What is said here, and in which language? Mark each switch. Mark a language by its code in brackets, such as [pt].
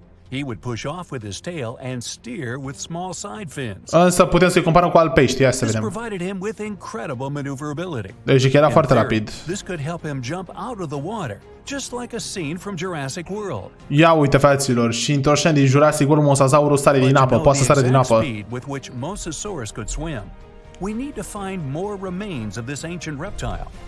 [en] He would push off with his tail and steer with small side fins. [ro] Însă putem să-i comparăm cu alt pești, ia să vedem. [en] Provided him with incredible maneuverability. [ro] Deci era foarte rapid. [en] This could help him jump out of the water, just like a scene from Jurassic World. [ro] Ia uite, fraților, și într-o scenă din Jurassic World, Mosasaurus sare din apă, poate să sare din apă. [en] With which MOSASAURS could swim. We need to find more remains of this ancient reptile.